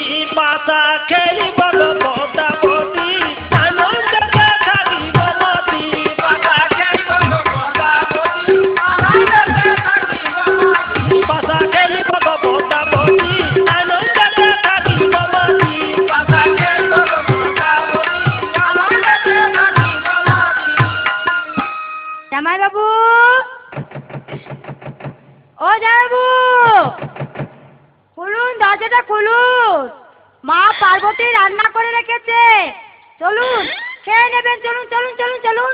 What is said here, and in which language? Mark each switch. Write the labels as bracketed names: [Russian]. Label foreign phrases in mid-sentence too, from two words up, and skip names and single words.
[Bangla] পাশা খেলিব গো পদ্মাবতী, আনন্দেতে থাকিব মাতি। পাশা খেলিব গো পদ্মাবতী, আনন্দেতে থাকিব মাতি। পাশা খেলিব গো পদ্মাবতী, আনন্দেতে থাকিব মাতি। পাশা খেলিব গো পদ্মাবতী, আনন্দেতে থাকিব মাতি। জামাই বাবু, ও জামাইবাবু, খুলুন, দরজাটা খুলুন। মা পার্বতী রান্না করে রেখেছে, চলুন খেয়ে নেবেন। চলুন চলুন চলুন চলুন।